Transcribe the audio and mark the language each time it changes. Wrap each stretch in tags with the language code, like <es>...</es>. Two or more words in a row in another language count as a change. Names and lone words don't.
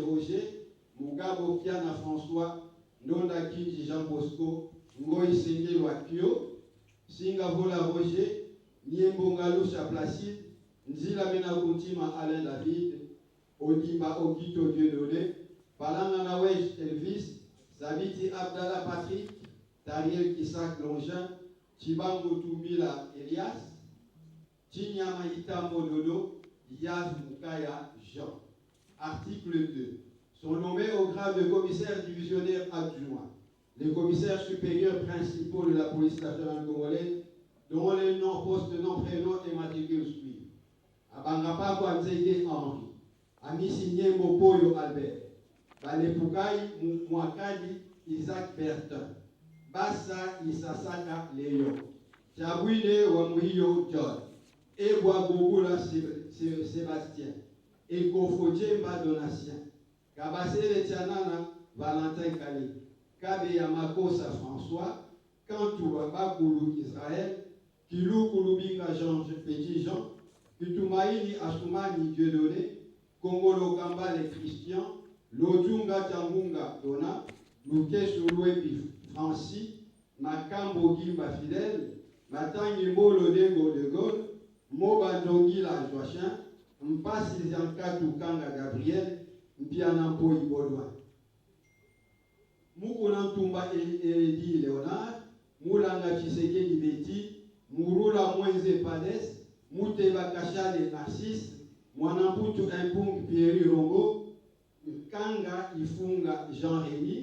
<fr>Roger, Mugabo Kiana François, Nonda Kinji Jean Bosco, Ngoy Senge Wakio, Singavola Roger, Niembonga Lusha Placide, Nzila Mena Kuntima Alain David, Odimba Ogito Dieudonné, Palanga Wesh Elvis, Sabiti Abdallah Patrick, Tariel Kisak Longin, Chibango Tumbila Elias, Chinyama Itambo Dodo, Yaz Mukaya Jean. Article 2. Sont nommés au grade de commissaire divisionnaire adjoint les commissaires supérieurs principaux de la police nationale congolaise, dont les noms, postes, noms, prénoms et matricules suivent. Abangapa Kwanzege Henri, Amisi Nyembo Poyo Albert, Balepukai Mwakadi Isaac Bertin, Bassa Isasaka Léon, Chabwine Wamuhiyo John, Ebwa Bogula Sébastien, Ekofodjemba Donatien, Kabasele Tianana Valentin Kali, Kabe Yamakosa François, Kantou Bakoulou Israël, Kilou Kouloubinga Jean Petit Jean, Kutumaini Asumani Dieudonné, Kongolo Kamba les Christians, Lodjunga Tambunga Dona, Lukesu Louepi Francis, Makambo Gimba Fidèle, Matangi Molo Dengo de Gaulle, Moba Dongila Joachin, Mpasi Ziankatu Kanga Gabriel, Mpianampo Ibolwa. Mukunantumba Edi Léonard, Moulanga Tshisekedi Beti, Murula Mwenze Pades, Muteba Kachade Narcisse, Mwanamputu Impung Pierre Rongo, Kanga Ifunga Jean-Rémy,</fr>